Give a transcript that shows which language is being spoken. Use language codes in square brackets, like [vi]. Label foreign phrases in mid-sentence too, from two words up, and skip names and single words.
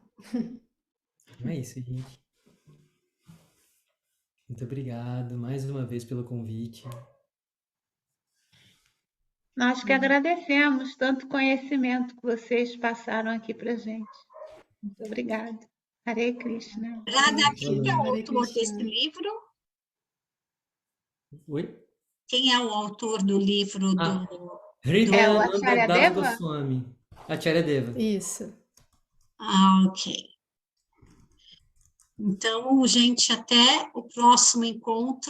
[pt] É isso, gente. Muito obrigado mais uma vez pelo convite. Nós que agradecemos tanto conhecimento que vocês passaram aqui para gente. Muito obrigada. Hare Krishna. Radha, quem é o Hare autor Krishna. desse livro? Oi? Quem é o autor do livro Ah, do... Hridayananda Acharya Das Deva? Goswami. Acharya Deva. Isso. Ah, ok. Então, gente, até o próximo encontro.